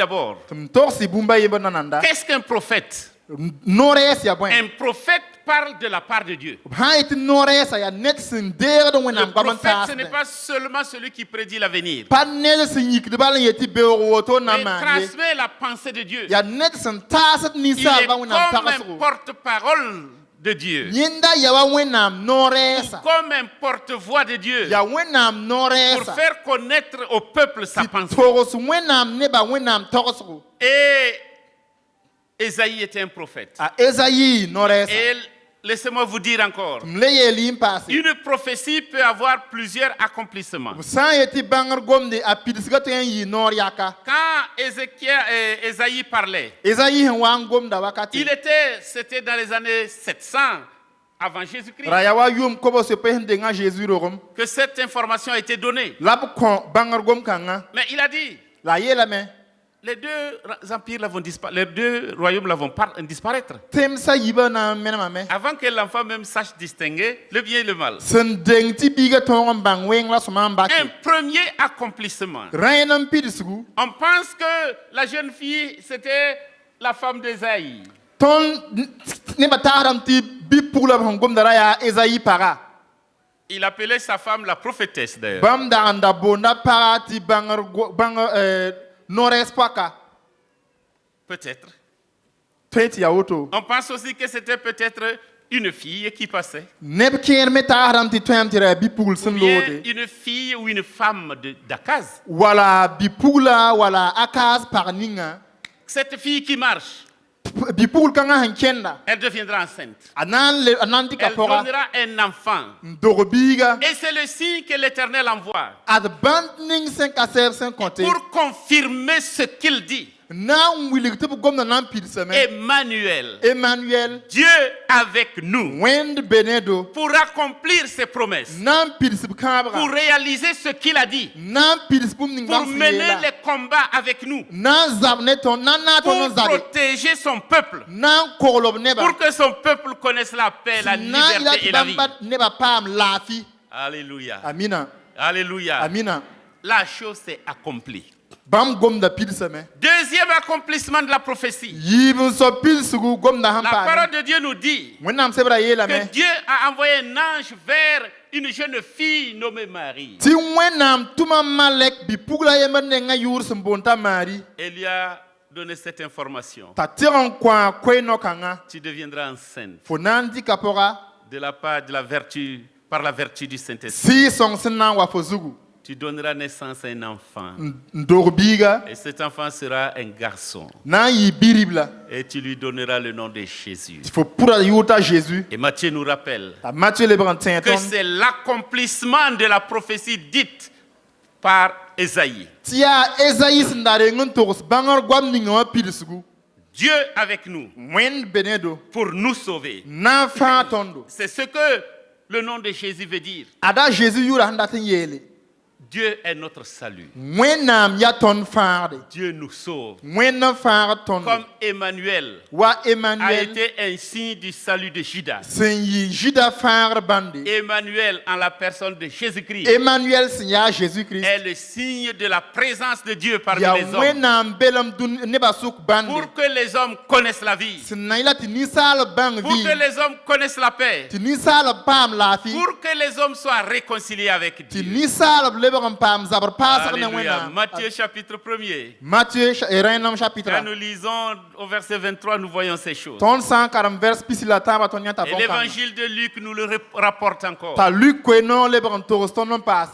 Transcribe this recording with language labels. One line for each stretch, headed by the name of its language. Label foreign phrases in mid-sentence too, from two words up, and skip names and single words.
Mossi: tum torsi bumba yeba nananda
French: qu'est-ce qu'un prophète?
Mossi: noores ya bõe
French: Un prophète parle de la part de Dieu.
Mossi: sã n yetɩ noorɛɛsa yaa ned sẽn deegd
French: Le
Mossi: wẽnnaam goam n
French: prophète, ce n'est
Mossi: taasdẽ
French: pas seulement celui qui prédit l'avenir.
Mossi: pa ned sẽn yikd bal n yetɩ beoog woto n na
French: Il
Mossi: n maan ye
French: transmet la pensée de Dieu.
Mossi: yaa ned sẽn taasd
French: Il est
Mossi: ninsaalbã wẽnnaam
French: comme un
Mossi: tagsgo
French: porte-parole de Dieu.
Mossi: yẽnda ya wa wẽnnaam noorɛɛsa
French: Comme un porte-voix de Dieu.
Mossi: yaa wẽnnaam
French: Pour
Mossi: noorɛɛsa
French: faire connaître au peuple sa
Mossi: tɩ
French: pensée.
Mossi: togs wẽnnaam nebã wẽnnaam togsgo
French: Et Ésaïe était un prophète.
Mossi: a ezayi noorɛɛsa
French: Et laissez-moi vous dire encore.
Mossi: m le yeel yɩn paase
French: Une prophétie peut avoir plusieurs accomplissements.
Mossi: sã n yetɩ bãngr gomde a pidsga tõe n yɩ noor yaka
French: Quand Ésaïe parlait,
Mossi: ezayi sẽn wa n gomda wakate
French: c'était dans les années 700 avant Jésus-Christ
Mossi: ra ya wa yʋʋm kobs p sẽn denga a Jésus rogem
French: que cette information a été donnée.
Mossi: la b kõ bãngr gom kãngã
French: Mais il a dit,
Mossi: la a yeelame
French: les deux empires les deux royaumes vont disparaître.
Mossi: temsã yibã na n menemame
French: Avant que l'enfant même sache distinguer le bien et le mal.
Mossi: sẽn deng tɩ biigã tõog n bãng wẽng la sõma n
French: Un
Mossi: bake
French: premier accomplissement.
Mossi: rãen n pidsgu
French: On pense que la jeune fille, c'était la femme d'Ésaïe.
Mossi: tõnd nebã tagsdame tɩ bi-puglã sẽn gomda ra yaa ezayi paga
French: Il appelait sa femme la prophétesse d'ailleurs.
Mossi: bãmb dag n da boonda paga tɩ noorɛɛs poaka
French: Peut-être.
Mossi: tõe tɩ ya woto
French: On pense aussi que c'était peut-être une fille qui passait.
Mossi: neb kẽer me tagsdame tɩ tõem tɩ ra yaa bi-pugl
French: Ou
Mossi: sẽn
French: bien
Mossi: loode
French: une fille ou une femme d'Akaz.
Mossi: wala bi-pugla wala akaas pag ninga
French: Cette fille qui marche,
Mossi: bi-pugl kãngã sẽn kẽnda
French: elle deviendra enceinte.
Mossi: a na n dɩka
French: Elle
Mossi: pʋga
French: donnera un enfant.
Mossi: n dog biiga
French: Et c'est le signe que l'Éternel envoie
Mossi: ad bãmb ning sẽn ka sɛɛb sẽn kõte
French: pour confirmer ce qu'il dit.
Mossi: na n wilg tɩ b gomda na n pidsame
French: Emmanuel,
Mossi: emmanuel
French: Dieu avec nous,
Mossi: wẽnd benedo
French: pour accomplir ses promesses,
Mossi: na n pids b kãabga
French: pour réaliser ce qu'il a dit,
Mossi: na n pids bũmb ning
French: pour
Mossi: bãmb sẽn
French: mener
Mossi: yeela
French: les combats avec nous,
Mossi: na n zab ne tõnd na n na tõnd n
French: pour
Mossi: zabe
French: protéger son peuple,
Mossi: na n kogl b neba
French: pour que son peuple connaisse la paix, la
Mossi: na n yɩla
French: liberté
Mossi: tɩ
French: et la vie.
Mossi: bãmb neba paam laafɩ
French: Alléluia.
Mossi: amina
French: Alléluia.
Mossi: amina
French: La chose s'est accomplie.
Mossi: bãmb gomda pidsame
French: Deuxième accomplissement de la prophétie.
Mossi: yiib n so pidsgu gomda sẽn
French: La
Mossi: paame
French: parole de Dieu nous dit
Mossi: wẽnnaam sebra yeelame
French: que Dieu a envoyé un ange vers une jeune fille nommée Marie.
Mossi: tɩ wẽnnaam tʋma malɛk bi-pugla yembr nengã yʋʋr sẽn boond t'a maari
French: Elle lui a donné cette information.
Mossi: t'a tɩg n kõ koe-no-kãngã
French: Tu deviendras enceinte
Mossi: fo na n dɩka pʋga
French: de la part de la vertu, par la vertu du Saint-Esprit.
Mossi: sɩɩ-sõng sẽn na n wa fo zugu
French: Tu donneras naissance à un enfant.
Mossi: n dog biiga
French: Et cet enfant sera un garçon.
Mossi: na n yɩ bi-rib la
French: Et tu lui donneras le nom de Jésus.
Mossi: tɩ fo pʋra yʋʋr t'a Jésus
French: Et Matthieu nous rappelle
Mossi: t'a Matthieu lebg n tẽ
French: que
Mossi: tõnd
French: c'est l'accomplissement de la prophétie dite par Ésaïe.
Mossi: tɩ yaa ezayi sẽn da reng n togs bãngr goam ninga wã pidsgu
French: Dieu avec nous
Mossi: wẽnd benedo
French: pour nous sauver.
Mossi: na n fãa tõndo
French: C'est ce que le nom de Jésus veut dire.
Mossi: ada Jésus yʋʋra sẽn dat n yeele
French: Dieu est notre salut.
Mossi: wẽnnaam ya tõnd fãagde
French: Dieu nous sauve.
Mossi: wẽnd n fãagd tõndo
French: Comme Emmanuel
Mossi: wa
French: a
Mossi: emmanuel
French: été un signe du salut de Judas.
Mossi: sẽn yɩ juda fãagd bãnde
French: Emmanuel, en la personne de Jésus-Christ,
Mossi: emmanuel sẽn yaa Jésus-Christ
French: est le signe de la présence de Dieu parmi
Mossi: yaa
French: les hommes.
Mossi: wẽnnaam belem nebã sʋk bãnde
French: Pour que les hommes connaissent la vie.
Mossi: sẽn na yɩla tɩ ninsaalb bãng
French: Pour que
Mossi: vɩɩm
French: les hommes connaissent la paix.
Mossi: tɩ ninsaalb paam laafɩ
French: Pour que les hommes soient réconciliés avec
Mossi: tɩ
French: Dieu.
Mossi: ninsaalb lebg n paam zabr paasg ne
French: Alléluia.
Mossi: wẽnnaam
French: Matthieu chapitre 1er.
Mossi: Matthieu rẽnnem chapitre
French: Quand nous lisons au verset 23, nous voyons ces choses.
Mossi: tõnd sã n karem vers pisi la tãabã tõnd yãta
French: Et
Mossi: bõn-kãngã
French: l'évangile de Luc nous le rapporte encore.
Mossi: t'a luk koe-noog lebg n togs tõnd n paase